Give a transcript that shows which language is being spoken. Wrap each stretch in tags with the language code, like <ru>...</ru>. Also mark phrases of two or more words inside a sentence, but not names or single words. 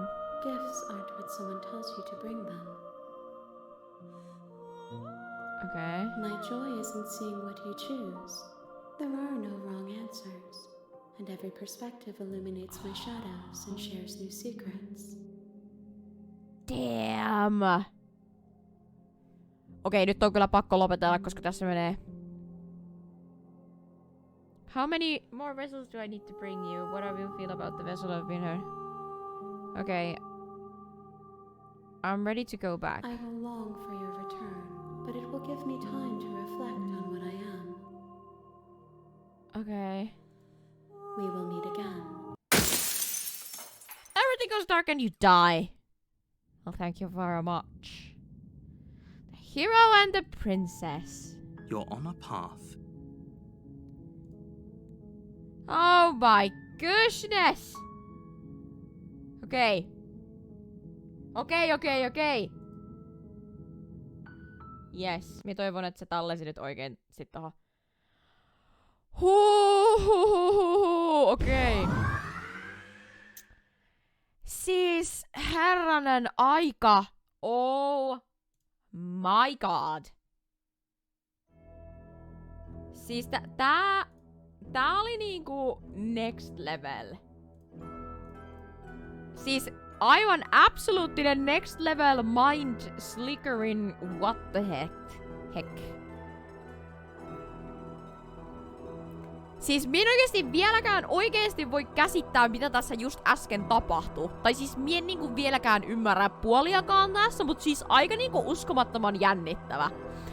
<en>Gifts aren't what someone tells you to bring them. Okay. My joy is in seeing what you choose. There are no wrong answers, and every perspective illuminates my shadows and shares new secrets. Damn.</en> <fi>Okei, nyt on kyllä pakko lopetella, koska tässä menee.</fi> <en>How many more vessels do I need to bring you? What do you feel about the vessel of winter? Okay. I'm ready to go back. I will long for your return, but it will give me time to reflect on what I am. Okay. We will meet again. Everything goes dark and you die. Well, thank you very much. The hero and the princess. You're on a path. Oh my goodness!</en> <fi>Okei. Okei.</fi> <en>Yes.</en> <fi>Mä toivon, että se tallesi nyt oikein sit tohon. Okei. Siis herranen aika.</fi> <en>Oh my god.</en> <fi>Siis tää oli niinku</fi> <en>next level.</en> <fi>Siis aivan absoluuttinen</fi> <en>next level mind slickering what the heck.</en> <fi>Siis minä oikeesti vieläkään oikeesti voi käsittää, mitä tässä just äsken tapahtui. Tai siis mie en niinku vieläkään ymmärrä puoliakaan tässä, mut siis aika niinku uskomattoman jännittävä.</fi>